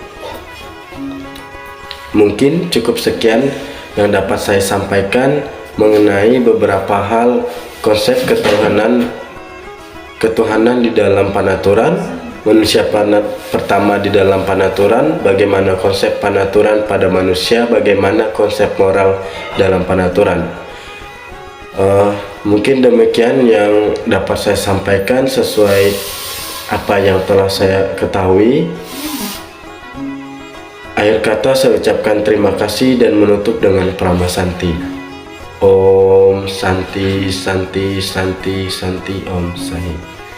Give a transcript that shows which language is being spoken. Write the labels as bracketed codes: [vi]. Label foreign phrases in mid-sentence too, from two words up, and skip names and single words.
[id] Mungkin cukup sekian yang dapat saya sampaikan mengenai beberapa hal konsep ketuhanan di dalam panaturan, manusia pertama di dalam panaturan, bagaimana konsep panaturan pada manusia, bagaimana konsep moral dalam panaturan. Mungkin demikian yang dapat saya sampaikan sesuai apa yang telah saya ketahui. Akhir kata saya ucapkan terima kasih dan menutup dengan Prama Santi. [sa] Om Santi Santi Santi Santi Om Sai.